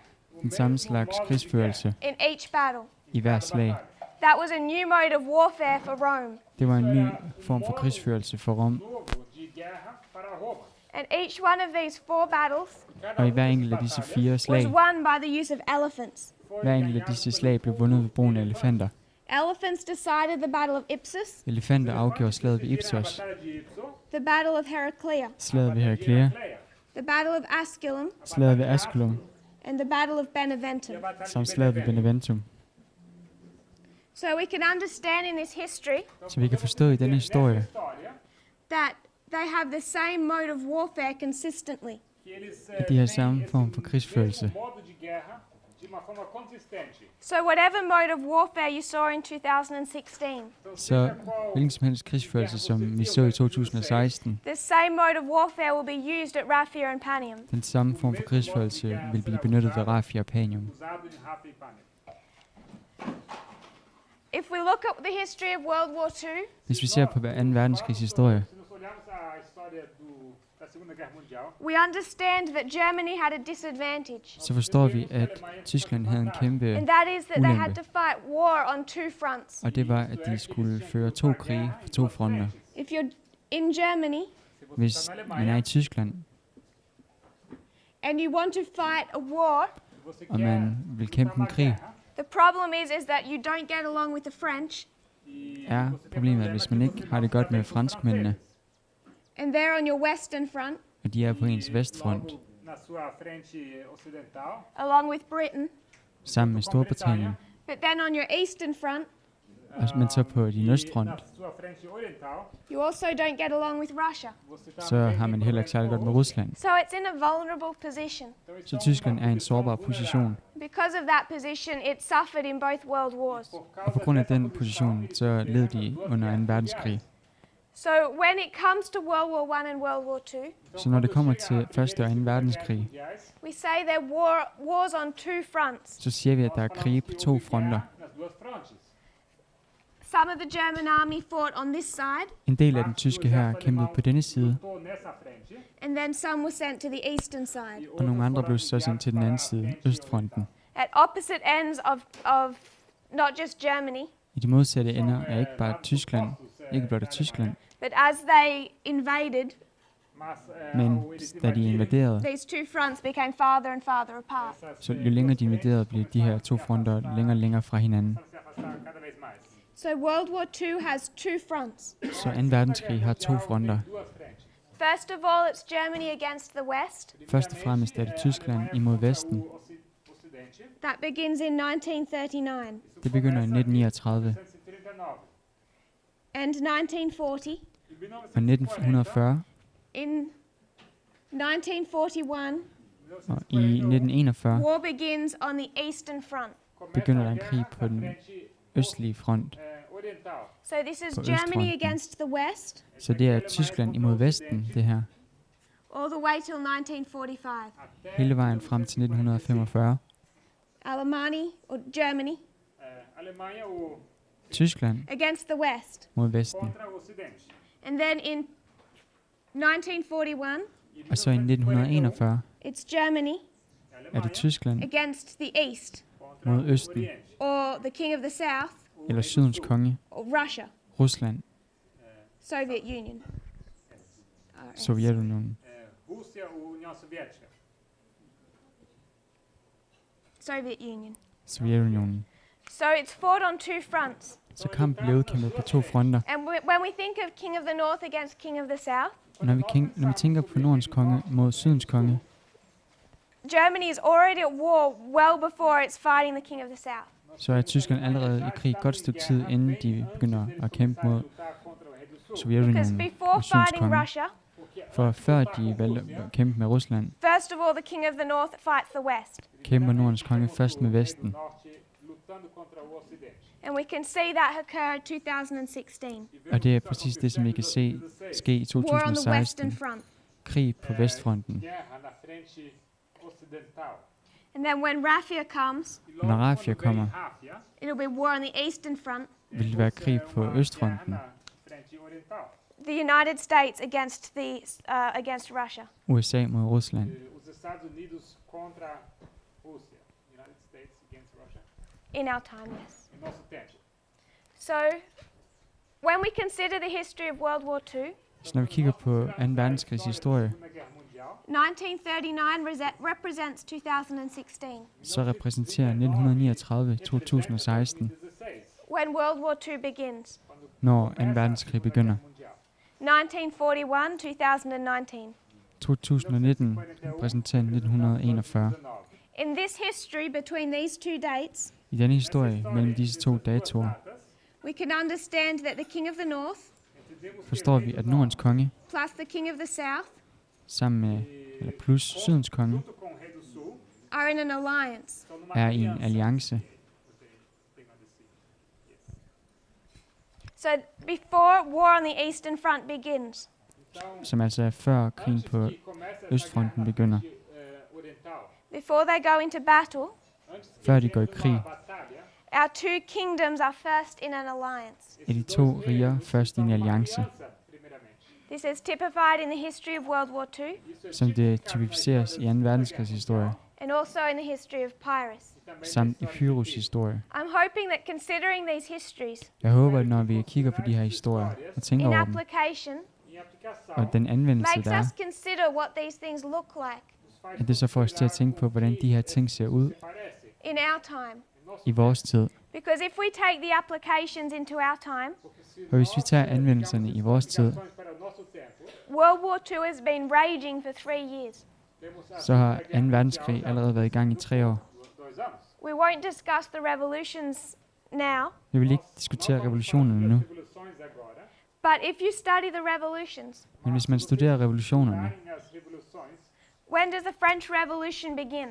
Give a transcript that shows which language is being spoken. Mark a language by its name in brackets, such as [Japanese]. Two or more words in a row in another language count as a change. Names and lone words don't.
[Danish] den samme slags krigsførelse [English] in each battle. [Danish] i hver slag. [English] That was a new mode of warfare for Rome. [Danish] Det var en ny form for krigsførelse for Rom, [English] And each one of these 4 battles [Danish] og i hver enkelt af disse 4 [English] was [Danish] slag, [English] won by the use of elephants. [Danish] hver enkelt af disse slag blev vundet ved brugen af elefanter. [English] Elephants decided the Battle of Ipsos, [Danish] Elefanter afgjorde slaget ved Ipsos, [English] the Battle of Heraclea, [Danish] slaget ved Heraclea, [English] the Battle of Asculum, [Danish] slaget ved Asculum [English] and the Battle of Beneventum. [Danish] samt slaget ved Beneventum. [English] So we can understand in this history [Danish] Så vi kan forstå i denne historie, [English] that they have the same mode of warfare consistently. [Danish] at de har samme form for krigsførelse. [English] So whatever mode of warfare you saw in 2016, [Danish] Så hvilken som helst krigsførelse, som vi så i 2016, [English] the same mode of warfare will be used at Raphia and Panium. [Danish] den samme form for krigsførelse vil blive benyttet ved Raphia og Panium. [English] If we look at the history of World War II, [Danish] Hvis vi ser på 2. verdenskrigs historie, [English] we understand that Germany had a disadvantage, [Danish] så forstår vi, at Tyskland havde en kæmpe [English] and that is that they had [Danish] ulempe. [English] to fight war on 2 fronts. [Danish] Og det var, at de skulle føre 2 krige på 2 fronter. [English] If you're in Germany [Danish] Hvis man er i Tyskland, [English] and you want to fight a war, [Danish] og man vil kæmpe en krig, [English] the problem is that you don't get along with the French, [Danish] er problemet, at hvis man ikke har det godt med franskmændene, [English] and they're on your western front, [Danish] og de er på ens vestfront, [English] along with Britain, [Danish] sammen med Storbritannien, [English] but then on your eastern front, [Danish] men så på din østfront, [English] you also don't get along with Russia. [Danish] så har man heller ikke særlig godt med Rusland. [English] So it's in a vulnerable position. [Danish] Så Tyskland er i en sårbar position, [English] Because of that position, it suffered in both world wars. [Danish] og på grund af den position, så led de under 2. verdenskrig. [English] So when it comes to World War I and World War II, [Danish] Så når det kommer til 1. og 2. verdenskrig, [English] we say there wars on 2 fronts. [Danish] så siger vi, at der er krige på 2 fronter. [English] Some of the German army fought on this side, [Danish] En del af den tyske hær kæmpede på denne side, [English] and then some were sent to the eastern side. [Danish] og nogle andre blev så sendt til den anden side, østfronten. [English] At opposite ends of not just Germany, [Danish] I de modsatte ender er ikke bare Tyskland, ikke blot af Tyskland, [English] but as they invaded, [Danish] men da de invaderede, [English] these two fronts became farther and farther apart. [Danish] så jo længere de invaderede, blev de her to fronter længere og længere fra hinanden. [English] So World War II has two fronts. [Danish] Så 2. verdenskrig har to fronter. [English] First of all, it's Germany against the West. [Danish] Først og fremmest er det Tyskland imod Vesten. [English] That begins in 1939 [Danish] Det begynder i 1939, [English] and 1940. [Danish] og 1940 [English] In 1941, [Danish] og i 1941 [English] war begins on the Eastern Front. [Danish] begynder der en krig på den østlige front. [English] So this is [Danish] På [English] Germany [Danish] østfronten. [English] against the West, [Danish] Så det er Tyskland imod Vesten, det her, [English] all the way till 1945. [Danish] hele vejen frem til 1945. [English] Germany [Danish] Tyskland [English] against the West. [Danish] mod Vesten. [English] And then in 1941, [Danish] Og så i 1941 [English] it's Germany [Danish] er det Tyskland [English] against the East, [Danish] mod Østen, [English] or the King of the South, [Danish] eller Sydens konge, [English] or Russia, [Danish] Rusland, [English] Soviet Union. [Danish] Sovjetunionen. [English] Soviet Union. [Danish] Sovjetunionen. [English] So it's fought on two fronts. [Danish] Så kampen blev udkæmpet på to fronter. [English] And when we think of King of the North against King of the South, [Danish] Og når vi tænker på Nordens konge mod Sydens konge, [English] Germany is already at war well before it's fighting the King of the South. [Danish] så er Tyskland allerede i krig et godt stykke tid, inden de begynder at kæmpe mod [English] Because [Danish] Sovjetunionen [English] before [Danish] og Sydens [English] fighting [Danish] konge. [English] Russia, [Danish] For før de valgte at kæmpe med Rusland, [English] first of all, the King of the North fights the West. [Danish] kæmper Nordens konge først med Vesten. [English] And we can see that occur in 2016. [Danish] Og det er præcis det, som vi kan se ske i [English] War on the Western [Danish] 2016. [English] Front. [Danish] Krig på Vestfronten. [English] And then when Raffia comes, [Danish] Når Rafia kommer, [English] it'll be war on the Eastern Front. [Danish] vil det være krig på Østfronten. [English] The United States against Russia. [Danish] USA mod Rusland. [English] In our time, yes. So, when we consider the history of World War II, [Danish] Så når vi kigger på 2. verdenskrigs historie, [English] 1939 represents 2016, [Danish] så repræsenterer 1939 2016, [English] when World War II begins. [Danish] når 2. verdenskrig begynder. [English] 1941, 2019. [Danish] 2019 repræsenterer 1941. [English] In this history between these two dates, [Danish] I denne historie mellem disse to datoer, [English] we can understand that the King of the North [Danish] forstår vi, at Nordens konge, [English] plus the King of the South [Danish] sammen med, eller plus Sydens konge, [English] are in an alliance. [Danish] er i en alliance. [English] So before war on the Eastern Front begins, [Danish] Som altså er før krigen på Østfronten begynder. [English] before they go into battle, [Danish] Før de går i krig, [English] our two kingdoms are first in an alliance. [Danish] er de to riger først i en alliance, [English] This is typified in the history of World War II [Danish] som det typificeres i 2. verdenskrigs historie, [English] and also in the history of Pyrrhus. [Danish] samt i Pyrrhus historie. [English] I'm hoping that considering these histories [Danish] Jeg håber, at når vi kigger på de her historier og tænker [English] in [Danish] over dem, [English] application [Danish] og den anvendelse, [English] makes [Danish] der er, [English] us consider what these things look like [Danish] at det så får os til at tænke på, hvordan de her ting ser ud [English] in our time. [Danish] i vores tid. [English] Because if we take the applications into our time, [Danish] Og hvis vi tager anvendelserne i vores tid, [English] World War II has been raging for 3 years. [Danish] så har 2. verdenskrig allerede været i gang i 3 år. [English] We won't discuss the revolutions now, [Danish] Vi vil ikke diskutere revolutionerne nu, [English] but if you study the revolutions, [Danish] men hvis man studerer revolutionerne, [English] when does the French Revolution begin?